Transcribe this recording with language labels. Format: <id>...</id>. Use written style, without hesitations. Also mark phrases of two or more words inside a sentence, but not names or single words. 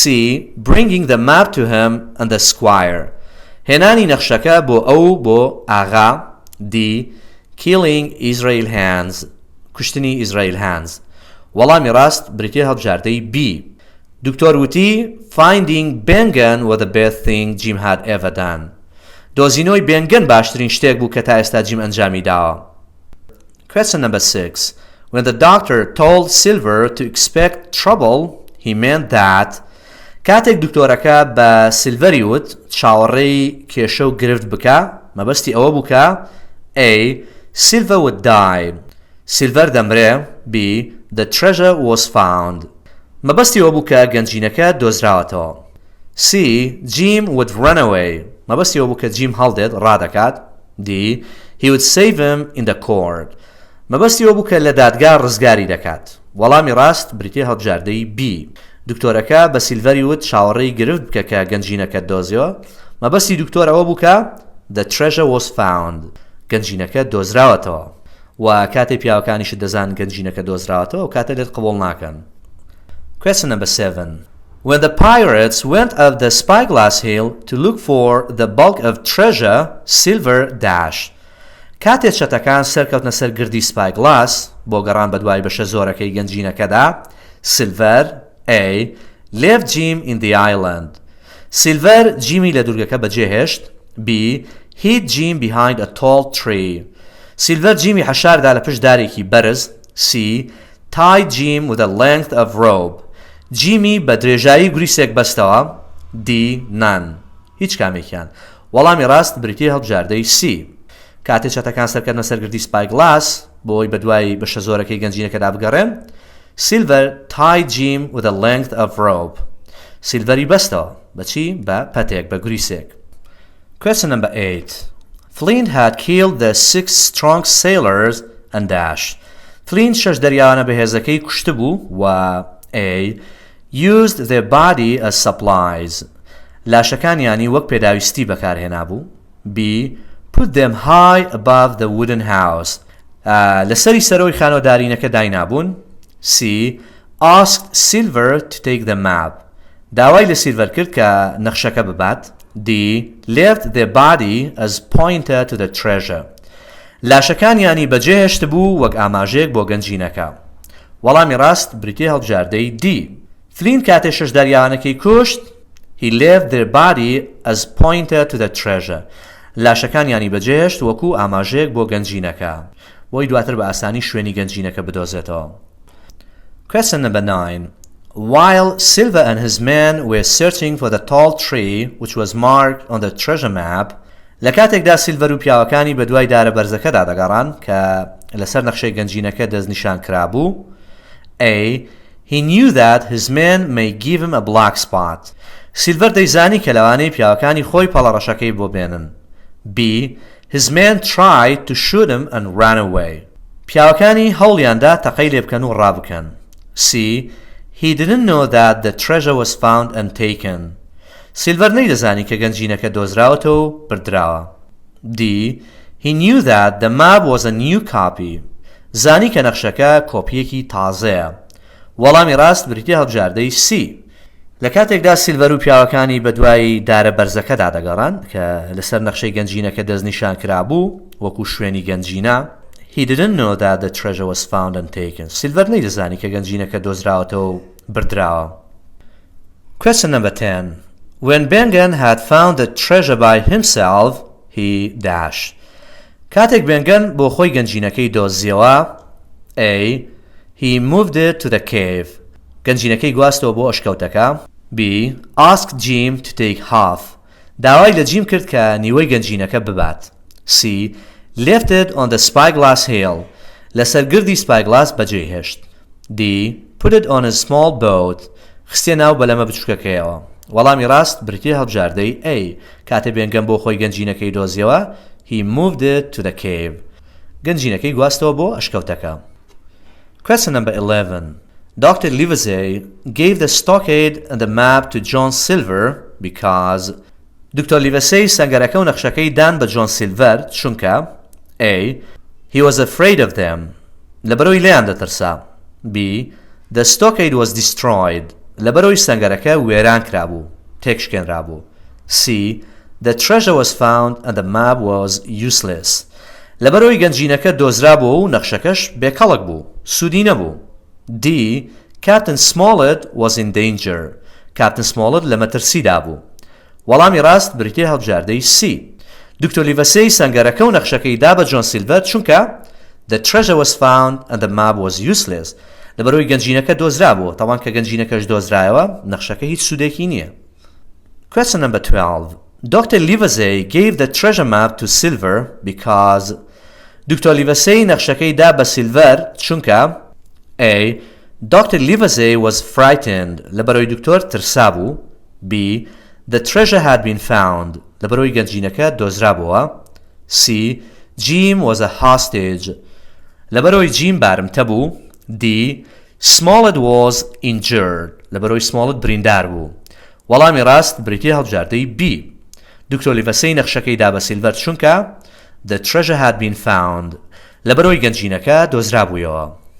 <en>Bringing the map to him and the squire.</en> <ckb>هێنانی نەخشەکە بۆ ئەو بۆ ئاغا.</ckb> <en>D. Killing Israel hands.</en> <ckb>کوشتنی ئیزرائیل hands. وەڵامی ڕاست بریتیە هەڵبژاردەی B. دکتۆر وتی</ckb> <en>Finding Bengan was the best thing Jim had ever done.</en> <ckb>دۆزینەوەی بێنگەن باشترین شتێک بوو کە تا ئێستا جیم ئەنجامی داوە.</ckb> <en>Question number 6. When the doctor told Silver to expect trouble, he meant that</en> <ckb>کاتێک دکتۆرەکە بە سیلڤەری وت چاوەڕێی کێشە و گرفت بکە مەبەستی ئەوە بووکە A.</ckb> <en>Silver would die.</en> <ckb>سیلڤەر دەمرێ.</ckb> <en>B. The treasure was found.</en> <ckb>مەبەستی ئەوە بووکە گەنجینەکە دۆزراوەتەوە.</ckb> <en>C. Jim would run away.</en> <ckb>مەبەستی ئەوە بووکە جیم هەڵدێت ڕادەکات.</ckb> <en>D. He would save him in the court.</en> <ckb>مەبەستی ئەوە بووکە لە دادگا ڕزگاری دەکات. وەڵامی ڕاست بریتیە هەڵبژاردەی B. دکتۆرەکە بە سیلڤەری وت چاوەڕێی گرفت بکە کە گەنجینەکە دۆزیەوە. مەبەستی دکتۆر ئەوە بووکە</ckb> <en>The treasure was found.</en> <ckb>گەنجینەکە دۆزراوەتەوە. و کاتێ پیاوەکانیش دەزان گەنجینەکە دۆزراوەتەوە و کاتە لێت قبول ناکەن.</ckb> <en>Question number 7. When the pirates went up the Spyglass Hill to look for the bulk of treasure, Silver dashed.</en> <ckb>کاتێ چەتەکان سەرکەوتنە سەر گردی سپایگلاس بۆ گەڕان بە دوای بەشە زۆرەکەی گەنجینەکەدا سیلڤەر A.</ckb> <en>Left Jim in the island.</en> <ckb>سیلڤەر جیمی لە دورگەکە بەجێهێشت.</ckb> <en>B. Hid Jim behind a tall tree.</en> <ckb>سیلڤەر جیمی حەشاردا لە پشت دارێکی بەرز.</ckb> <en>C. Tied Jim with a length of rope.</en> <ckb>جیمی بە درێژایی گوریسێک بەستەوە.</ckb> <en>D. None.</en> <ckb>هیچ کامێکیان. وەڵامی ڕاست بریتیە هەڵبژاردەی C. کاتێک چەتەکان سەرکردنە سەرگردی سپایگلاس بۆی بەدوای بەشە زۆرەکەی گەنجینەکەدا بگەڕێن.</ckb> <en>سیلڤەر tied Jim with a length of rope.</en> <ckb>سیلڤەری بەستەوە بەچی؟ بە پەتێک بە گریسێک.</ckb> <en>Question number 8. Flint had killed the 6 strong sailors and dashed.</en> <ckb>Flint شش دەریاوانە بەهێزەکەی کوشت بوو و A.</ckb> <en>used their body as supplies.</en> <ckb>لاشەکانیانی وەک پێداویستی بەکارهێنا بوو.</ckb> <en>B. put them high above the wooden house.</en> <ckb>لەسەری سەرۆی خانۆدارینەکە داینابوون.</ckb> <en>C. asked Silver to take the map.</en> <ckb>داوای لە سیلڤەر کرد کە نەخشەکە ببات.</ckb> <en>D. left their body as pointer to the treasure.</en> <ckb>لاشەکانیانی بەجێهێشت بوو وەک ئاماژەیەک بۆ گەنجینەکە. وەڵامی ڕاست بریتیە هەڵبژاردەی D. فلین کاتێ شش دەریاوانەکەی کوشت</ckb> <en>he left their body as pointer to the treasure.</en> <ckb>لاشەکانیانی بەجێهێشت وەکو ئاماژەیەک بۆ گەنجینەکە بۆی دواتر بە ئاسانی شوێنی گەنجینەکە بدۆزێتەوە.</ckb> <en>Question number 9. While Silver and his men were searching for the tall tree which was marked on the treasure map,</en> <ckb>لەکاتێکدا سیلڤەر و پیاوەکانی بە دوای دارە بەرزەکەدا دەگەڕان کە لەسەر نەخشەی گەنجینەکە دەستنیشان کرابوو.</ckb> <en>A. He knew that his men may give him a black spot.</en> <ckb>سیلڤەر دەیزانی کە لەوانەی پیاوەکانی خۆی پەڵەڕەشەکەی بۆ بێنن.</ckb> <en>B. His men tried to shoot him and ran away.</en> <ckb>پیاوەکانی هەوڵیاندا تەقەی لێ بکەن و ڕابکەن.</ckb> <en>C. He didn't know that the treasure was found and taken.</en> <ckb>سیلڤەر نەیدەزانی کە گەنجینەکە دۆزراوەتەوە و بردراوە.</ckb> <en>D. He knew that the map was a new copy.</en> <ckb>زانی کە نەخشەکە کۆپیەکی تازەیە. وەڵامی ڕاست بریتیە هەڵبژاردەی C. لە کاتێکدا سیلڤەر و پیاوەکانی بە دوای دارە بەرزەکەدا دەگەڕان کە لەسەر نەخشەی گەنجینەکە دەستنیشان کرابوو وەکو شوێنی گەنجینە.</ckb> <en>He didn't know that the treasure was found and taken.</en> <ckb>سیلڤەر نەیدەزانی کە گەنجینەکە دۆزراوەتەوە و بردراوە.</ckb> <en>Question number 10. When Bengen had found the treasure by himself, he dashed.</en> <ckb>کاتێک بێنگەن بۆ خۆی گەنجینەکەی دۆزیەوە.</ckb> <en>A. He moved it to the cave.</en> <ckb>گەنجینەکەی گواستەوە بۆ ئەشکەوتەکە.</ckb> <en>B. Asked Jim to take half.</en> <ckb>داوای لە جیم کرد کە نیوەی گەنجینەکە ببات.</ckb> <en>C. Left it on the spyglass hill.</en> <ckb>لەسەر گردی سپایگلاس بەجێهێشت.</ckb> <en>D. Put it on a small boat.</en> <ckb>خستیە ناو بەلەمە بچووکەکەیەوە. وەڵامی ڕاست بریتیە هەڵبژاردەی A. کاتێ بێنگەن بۆ خۆی گەنجینەکەی دۆزیەوە</ckb> <en>he moved it to the cave.</en> <ckb>گەنجینەکەی گواستەوە بۆ ئەشکەوتەکە.</ckb> <en>Question number 11. Dr. Livesey gave the stockade and the map to John Silver because</en> <ckb>دکتۆر لیڤەسەی سەنگەرەکە و نەخشەکەی دان بە جۆن سیلڤەر چونکە</ckb> <en>A. He was afraid of them.</en> <ckb>لەبەرەوەی لێیان دەترسا.</ckb> <en>B. The stockade was destroyed.</en> <ckb>لەبەرەوەی سەنگەرەکە وێران کرابوو تێکشکێنرابوو.</ckb> <en>C. The treasure was found and the map was useless.</en> <ckb>لەبەرەوەی گەنجینەکە دۆزرابووە و نەخشەکەش بێکەڵک بوو سوودی نەبوو.</ckb> <en>D. Captain Smollett was in danger.</en> <ckb>Captain Smollett لە مەترسیدا بوو. وەڵامی ڕاست بریتیە هەڵبژاردەی C. دکتۆر لیڤەسەی سەنگەرەکە و نەخشەکەی دا بە جۆن سیلڤەر چونکە</ckb> <en>The treasure was found and the map was useless.</en> <ckb>لەبەرەوەی گەنجینەکە دۆزرابووە تاوان کە گەنجینەکەش دۆزرایەوە نەخشەکە هیچ سوودێکی نییە.</ckb> <en>Question number 12. Dr. Livesey gave the treasure map to Silver because</en> <ckb>دکتۆر لیڤەسەی نەخشەکەی دا بە سیلڤەر چونکە</ckb> <en>A. Dr. Livesey was frightened.</en> <ckb>لەبەرەوەی دکتۆر ترسا بوو.</ckb> <en>B. The treasure had been found.</en> <ckb>لەبەرەوەی گەنجینەکە دۆزرابووە.</ckb> <en>C. Jim was a hostage.</en> <ckb>لەبەرەوەی جیم بارمتە بوو.</ckb> <en>D. Smollett was injured.</en> <ckb>لەبەرەوەی سمۆڵت بریندار بوو. وەڵامی ڕاست بریتیە هەڵبژاردەی B. دکتۆر لیڤەسەی نەخشەکەی دا بە سیلڤەر چونکە</ckb> <en>The treasure had been found.</en> <ckb>لەبەرەوەی گەنجینەکە دۆزرابوویەوە.</ckb>